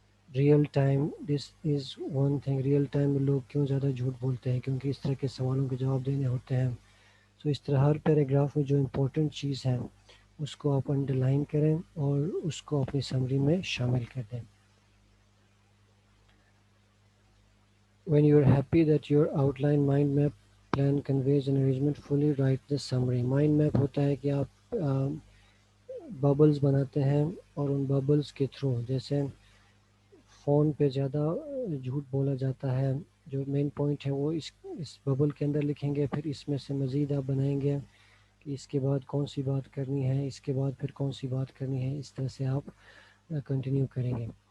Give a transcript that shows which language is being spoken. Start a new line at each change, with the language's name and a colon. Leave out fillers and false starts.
Urdu: Real time,
English: this is one thing,
Urdu: real time میں لوگ کیوں زیادہ جھوٹ بولتے ہیں؟ کیونکہ اس طرح کے سوالوں کے جواب دینے ہوتے ہیں. سو اس طرح ہر پیراگراف میں جو امپورٹنٹ چیز ہے اس کو آپ انڈر لائن کریں اور اس کو اپنی سمری میں شامل کر دیں.
English: When you are happy that your outline mind map plan conveys an arrangement, fully write the summary.
Urdu: Mind map ہوتا ہے کہ آپ ببلز بناتے ہیں اور ان ببلز کے تھرو، جیسے فون پہ زیادہ جھوٹ بولا جاتا ہے، جو مین پوائنٹ ہے وہ اس ببل کے اندر لکھیں گے، پھر اس میں سے مزید آپ بنائیں گے کہ اس کے بعد کون سی بات کرنی ہے، اس کے بعد پھر کون سی بات کرنی ہے، اس طرح سے آپ کنٹینیو کریں گے.